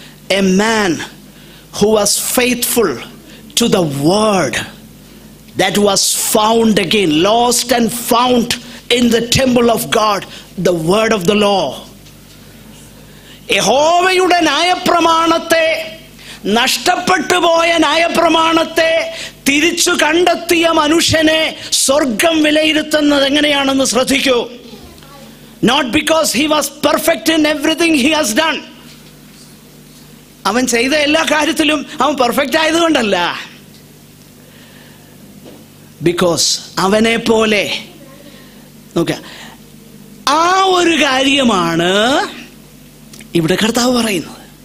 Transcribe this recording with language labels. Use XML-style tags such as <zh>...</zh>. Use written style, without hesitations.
<en>A man who was faithful to the word that was found again, lost and found in the temple of God, the word of the law.</en> <ml>യഹോവയുടെ ന്യായപ്രമാണത്തെ, നഷ്ടപ്പെട്ടു പോയ ന്യായപ്രമാണത്തെ തിരിച്ചു കണ്ടെത്തിയ മനുഷ്യനെ സ്വർഗം വിലയിരുത്തുന്നത് എങ്ങനെയാണെന്ന് ശ്രദ്ധിക്കൂ.</ml> <en>Not because he was perfect in everything he has done.</en> <ml>അവൻ ചെയ്ത എല്ലാ കാര്യത്തിലും അവൻ പെർഫെക്റ്റ് ആയതുകൊണ്ടല്ല, ബിക്കോസ് അവനെ പോലെ നോക്ക. ആ ഒരു കാര്യമാണ് ഇവിടെ കർത്താവ് പറയുന്നത്.</ml>